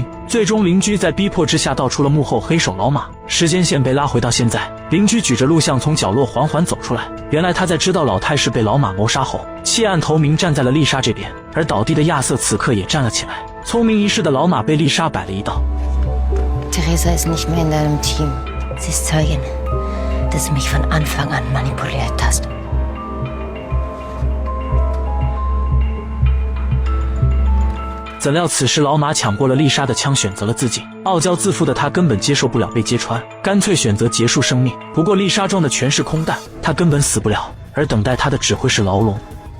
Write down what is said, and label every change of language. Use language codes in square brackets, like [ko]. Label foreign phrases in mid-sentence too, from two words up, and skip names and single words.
[zh] 最终邻居在逼迫之下道出了幕后黑手老马。时间线被拉回到现在，邻居举着录像从角落缓缓走出来。原来他在知道老太是被老马谋杀后，弃暗投明站在了丽莎这边，而倒地的亚瑟此刻也站了起来。聪明一世的老马被丽莎摆了一道。 [de] Theresa ist nicht mehr in deinem Team. Sie ist Zeugin, dass du mich von Anfang an manipuliert hast. [zh] 怎料此时老马抢过了丽莎的枪，选择了自己。傲娇自负的他根本接受不了被揭穿，干脆选择结束生命。不过丽莎装的全是空弹，他根本死不了，而等待他的只会是牢笼。